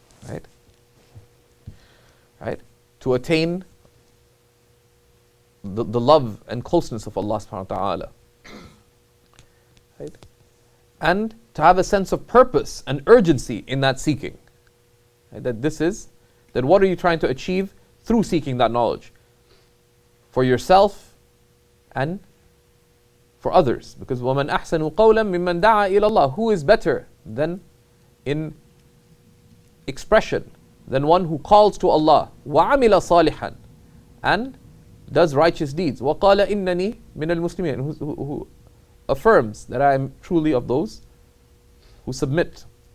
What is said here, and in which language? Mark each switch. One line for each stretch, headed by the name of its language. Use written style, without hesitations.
English: Right? Right? To attain the love and closeness of Allah subhanahu wa ta'ala. Right? And to have a sense of purpose and urgency in that seeking. Right? That what are you trying to achieve through seeking that knowledge? For yourself and for others. Because
Arabic: وَمَنْ أَحْسَنُ قَوْلًا مِمَّنْ دَعَا إِلَى اللَّهِ.
English: Who is better than in expression than one who calls to Allah,
Arabic: وَعَمِلَ صَالِحًا,
English: and does righteous deeds,
Arabic: وَقَالَ إِنَّنِي مِنَ الْمُسْلِمِينَ,
English: who affirms that I am truly of those who submit.